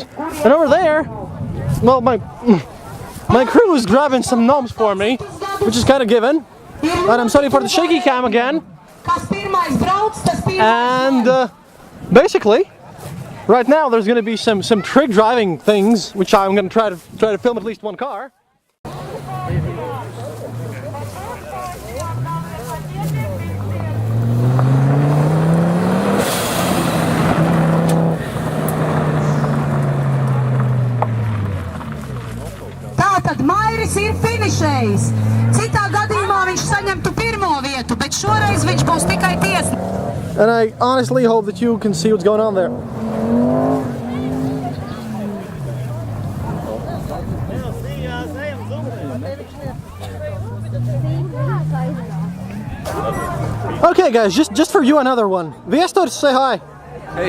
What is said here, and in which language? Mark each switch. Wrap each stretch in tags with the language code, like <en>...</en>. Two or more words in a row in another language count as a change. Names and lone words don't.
<en>And over there, well, my crew is grabbing some gnomes for me, which is kind of given. And I'm sorry for the shaky cam again. And basically, right now there's going to be some trick driving things, which I'm going to try to film at least one car.</en> <lv>Tātad Mairis ir finišējis. Citā gadījumā viņš saņemtu pirmo vietu, bet šoreiz viņš būs tikai tiesnesis.</lv> <en>And I honestly hope that you can see what's going on there. Okay guys, just for you another one.</en>